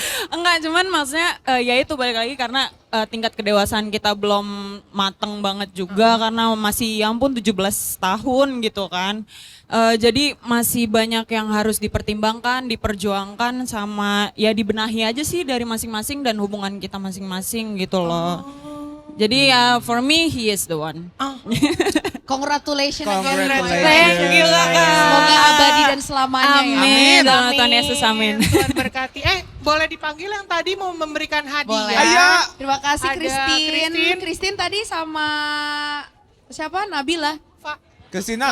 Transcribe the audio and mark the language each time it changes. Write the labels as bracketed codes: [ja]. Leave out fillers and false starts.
[id] Enggak, cuman maksudnya ya itu balik lagi karena tingkat kedewasaan kita belum mateng banget juga karena masih ya ampun 17 tahun gitu kan. Jadi masih banyak yang harus dipertimbangkan, diperjuangkan sama ya dibenahi aja sih dari masing-masing dan hubungan kita masing-masing gitu loh. [en] Jadi ya for me he is the one. Congratulations. Thank you kakak. [id] Semoga abadi dan selamanya ya. Amin. Dalam Tuhan Yesus amin. Tuhan berkati. Boleh dipanggil yang tadi mau memberikan hadiah. Boleh. Ayo. Terima kasih Ada Christine. Christine tadi sama siapa? Nabila. Kesina.